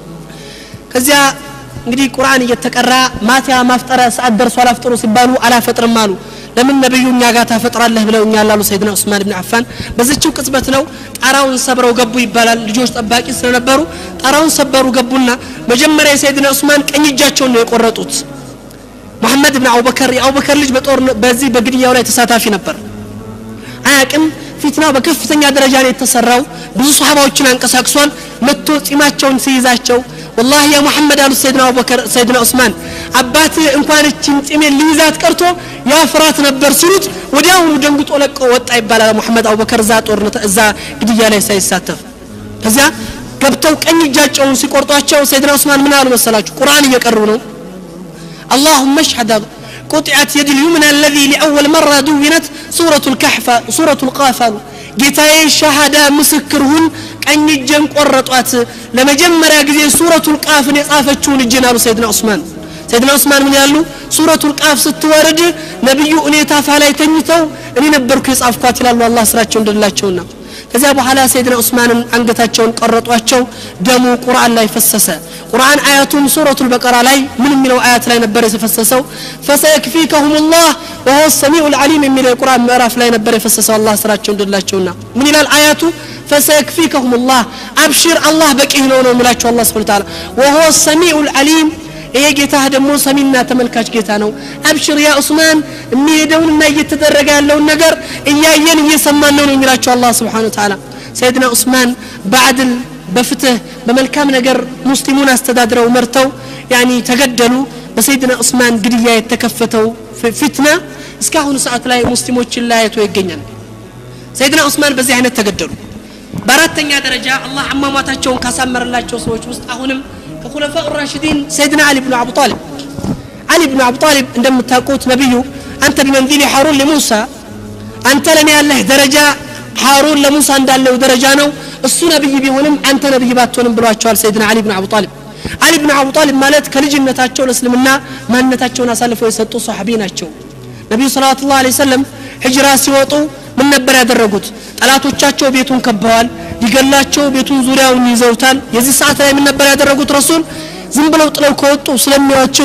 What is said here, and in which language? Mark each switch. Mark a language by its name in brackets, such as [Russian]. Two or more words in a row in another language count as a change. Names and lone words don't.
[Amharic] ከዚያ እንግዲህ ቁርአን እየተቀራ ማታ ማፍጠራ ሰዓት ደርሷል አፍጥሩ ሲባሉ አላፈጥርም አሉ ለምን ነብዩኛ ጋር ታፈጥራለህ ብለውኛል አሉ ሰይድና ዑስማን ኢብኑ አፋን በዚህው ቅጽበት ነው ጣራውን ሰብረው ገቡ ይባላል ልጆች ጠባቂ ስለነበሩ ጣራውን ሰበሩ ገቡና መጀመሪያ ሰይድና ዑስማን ቀኝ እጃቸውን ነው የቆረጡት መሐመድ ኢብኑ አቡበከር ልጅ በጦር በዚህ በግድያው ላይ ተሳታፊ ነበር አያቅም ፊትናው በከፍተኛ ደረጃ ላይ ተሰራው ብዙ ሱሐባዎችን አንቀሳቅሷል መጥቶ ጺማቸውን ሲይዛቸው [Arabic] والله يا محمد قالوا سيدنا ابو بكر سيدنا عثمان [Amharic] አባት እንኳን እቺን ጺሜን ሊይዛት ቀርቶ ያ ፍራት ነበር ሲሉት ወዲያውኑ ደንግጦ ለቆ ወጣ ይባላል መሐመድ አቡበከር ዛ ጦርነት እዛ ግድያ ላይ ሳይሳተፍ ከዚያ ገብተው ቀኝ እጃቸውን ሲቆርጧቸው ሰይድና ዑስማን ምን አሉ መሰላችሁ ቁርአን እየቀሩ ነው [Arabic] اللهم اشهد قطعت يد اليمنى الذي لاول مره دونت سوره الكهف سوره القاف [Amharic] ጌታዬ ሸሃዳ ምስክርሁን ቀኝ እጄን ቆረጧት ለመጀመሪያ ጊዜ ሱረቱል ቃፍን የጻፈችውን እጄን አሉ ሰይድና ዑስማን ምን ያሉ ሱረቱል ቃፍ ስትወርድ ነብዩ እኔ ታፋ ላይ ተኝተው እኔ ነበርኩ የጻፍኳት ይላሉ አላህ ስራቸው እንደላቸውና ከዚያ በኋላ ሰይድና ዑስማንን አንገታቸውን ቆረጧቸው ደሙ ቁርአን ላይ ፈሰሰ ቁርአን አያቱን ሱረቱል በቀራ ላይ ምን የሚለው አያት ላይ ነበር የፈሰሰው [Arabic] فسيكفيكهم الله وهو السميع العليم [Amharic] የሚለው ቁርአን ምዕራፍ ላይ ነበር የፈሰሰው አላህ ስራቸው እንደላቸውና ምን ይላል አያቱ [Arabic] فسيكفيكهم الله ابشر الله [Amharic] በቂህ ነው የሚላቸው አላህ [Arabic] سبحانه وتعالى وهو السميع العليم [Amharic] ይሄ ጌታ ደግሞ ሰሚና ተመልካች ጌታ ነው አብሽር ያ ዑስማን የሚሄደውና እየተደረገ ያለው ነገር እያየን እየሰማን ነው የሚላቸው አላህ [Arabic] سبحانه وتعالى [Amharic] ሰይድና ዑስማን በአድል በፍትህ በመልካም ነገር ሙስሊሙን አስተዳድረው መርተው ያኒ ተገደሉ በሰይድና ዑስማን ግድያ የተከፈተው ፊትና እስካሁን ሰዓት ላይ ሙስሊሞችን ላይቶ ይገኛል ሰይድና ዑስማን በዚህ አይነት ተገደሉ በአራተኛ ደረጃ አላህ አማማታቸውን ካሳመረላቸው ሰዎች ውስጥ አሁንም ከኹለፋኡ [Arabic] الراشدين سيدنا علي بن [Amharic] ابي طالب እንደምታውቁት ነብዩ አንተ [Arabic] بمنزل هارون لموسى [Amharic] አንተ ለኔ ያለህ ደረጃ ሃሩን ለሙሳ እንዳለው ደረጃ ነው እሱ ነብይ ቢሆንም አንተ ነብይ ባትሆንም ብሏቸዋል ሰይድና علي بن ابي طالب ማለት ከልጅነታቸው ለእስልምና ማንነታቸውን አሳልፈው የሰጡ ሱሐቢ ናቸው ነብዩ ሰለላሁ ዐለይሂ ወሰለም ሂጅራ ሲወጡ ምን ነበር ያደረጉት ጠላቶቻቸው ቤቱን ከበዋል ሊገላቸው ቤቱን ዙሪያውን ይዘውታል የዚህ ሰዓት ላይ ምን ነበር ያደረጉት ረሱል ዝም ብለው ጥለው ከወጡ ስለሚያቸው